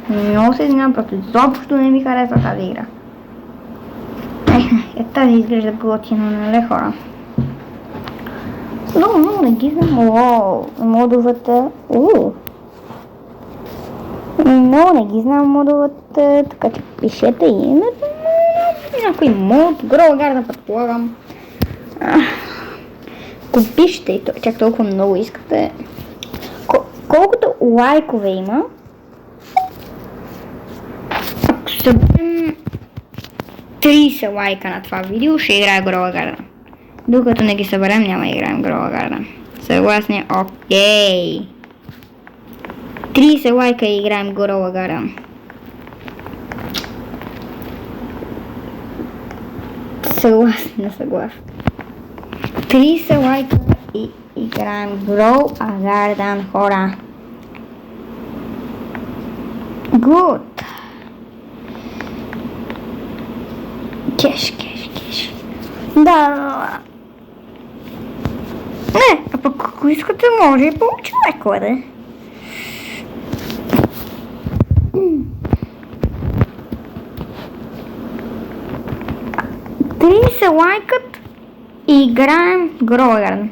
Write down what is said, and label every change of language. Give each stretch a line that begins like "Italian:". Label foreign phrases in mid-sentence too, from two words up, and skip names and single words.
Bulgarian: Много се извинявам, просто изобщо не ми харесва тази игра. Тази изглежда готина, нали хора? Много не ги знам. Модовете. Много не ги знам модовете, така че пишете името на някой мод. Grow a Garden предполагам. Ако пишете и чак толкова много искате. Колкото лайкове има, ако съберем 30 лайка на това видео, ще играя Grow a Garden. Докато не ги съберем, няма да играем Grow a Garden. Съгласни? Окей. 30 лайка и играем Grow a Garden. Съгласен. 30 лайка и играем Grow a Garden, хора. Good. Кеш. Да. Не, а пък ако искате, може и повече лайкове, да. 30 лайкът и играем Grow a Garden.